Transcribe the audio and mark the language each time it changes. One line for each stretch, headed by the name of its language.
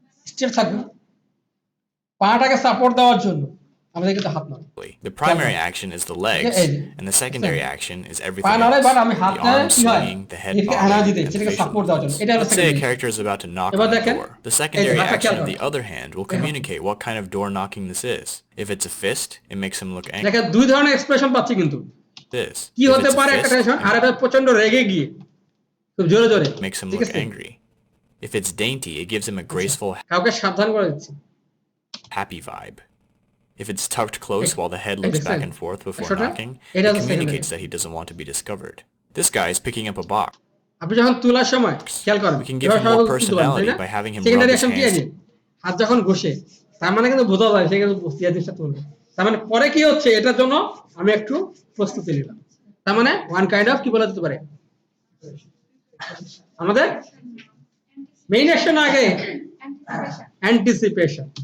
Bangla: Straight থাকবে, পাটাকে support দেওয়ার জন্য আমাদের কিন্তু হাত নড়ে।
English: The primary action is the legs, and the secondary action is everything else. The arms swinging, the head bobbing, and the facial movements. Let's say a character is about to knock on a door. The secondary action, on the other hand, will communicate what kind of door knocking this is. If it's a fist, it makes him look angry.
Bangla: দেখেন দুই ধরনের expression পাচ্ছি কিন্তু। কি হতে পারে একটা tension আর এটা প্রচন্ড রেগে গিয়ে খুব জোরে জোরে
English: makes him look angry. If it's dainty, it gives him a graceful
Bangla: কাউকে সাবধান করে দিচ্ছি
English: happy vibe. If it's tucked close while the head looks back and forth before knocking, it communicates that he doesn't want to be discovered. This guy is picking up a box.
Bangla: আপনি যখন তোলার সময় খেয়াল করেন
English: we can give him more personality by having him rub his hands.
Bangla: হাত যখন ঘষে তার মানে কিন্তু বোঝা যায় সে কিন্তু জিনিসটা তুলবে। তার মানে পরে কি হচ্ছে এটার জন্য আমি একটু প্রস্তুতি নিলাম। তার মানে
English: one kind of
Bangla: কি বলা যেতে পারে আমাদের মেইন অ্যাকশন আগে anticipation